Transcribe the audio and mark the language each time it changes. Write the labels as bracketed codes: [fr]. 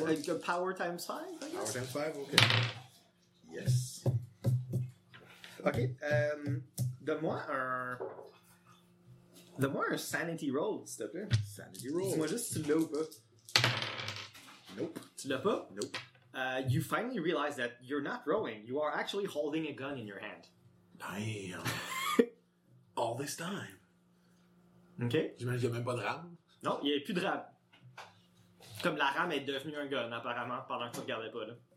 [en] Like a power times five. I guess. Power times five. Okay. Yes. Okay. [fr] Donne-moi un sanity roll, s'il te plaît. [en] Sanity roll. [fr] Dis-moi juste si tu l'as ou pas. [en] Nope. [fr] Tu l'as pas? [en] Nope. you finally realize that you're not rowing. You are actually holding a gun in your hand. Damn. All this time. Okay. [fr] J'imagine qu'il n'y a même pas de rame. Non, il n'y a plus de rame. Comme la rame est devenue un gun, apparemment, pendant que tu ne regardais pas, là.